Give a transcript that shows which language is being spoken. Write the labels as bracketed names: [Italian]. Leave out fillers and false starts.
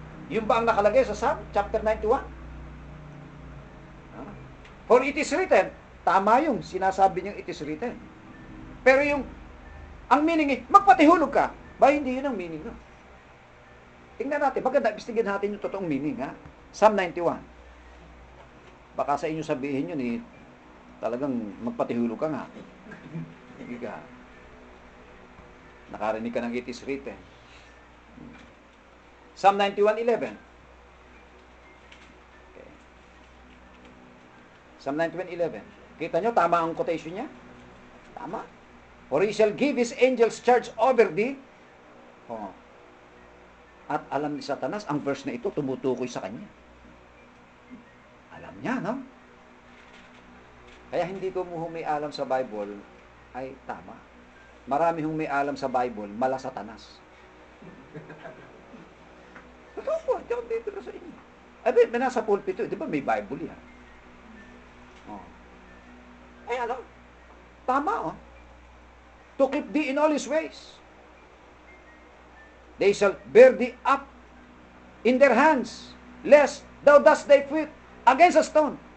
[Filipino] Yun ba ang nakalagay sa Psalm chapter 91? [English] For it is written, [Filipino] tama yung sinasabi niyang [English] it is written. [Filipino] Pero yung, ang meaning magpatihulog ka. Ba, hindi yun ang meaning, no? Tingnan natin, maganda, ibigin natin yung totoong meaning, ha? Psalm 91. Baka sa inyo sabihin yun, talagang magpatihulog ka nga. Hindi ka. Nakarinig ka ng [English] it is written. Psalm 91:11. Okay. Psalm 91:11. [Filipino] Kita nyo, tama ang quotation niya? Tama. [English] For he shall give his angels charge over thee. [Filipino] At alam ni Satanas, ang verse na ito tumutukoy sa kanya. Alam niya, no? Kaya hindi ko mo may alam sa Bible ay tama. Marami hong may alam sa Bible, mala Satanas. Totoo po, hindi ako dito sa inyo. Ay, nasa pulpito, di ba may Bible yan? Ay, alam, tama, [English] to keep thee in all his ways. They shall bear thee up in their hands, lest thou dust thy foot against a stone.